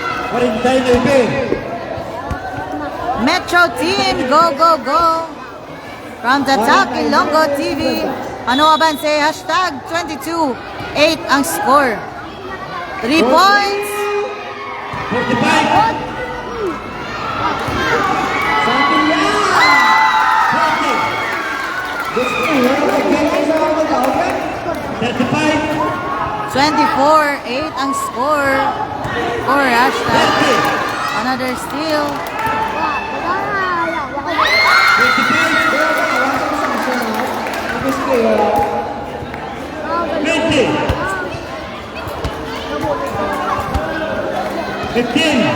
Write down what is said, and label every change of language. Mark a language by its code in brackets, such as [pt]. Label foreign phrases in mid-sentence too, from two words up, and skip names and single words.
[en] 49. Metro Team, go, go, go! From the top, Ilonggo TV. [hil] Ano abanse? Hashtag 22. 8 ang score. [en] 3 points. 45. Thirty-five. 24. 8 ang score. For hashtag. Another steal. Twenty. 15.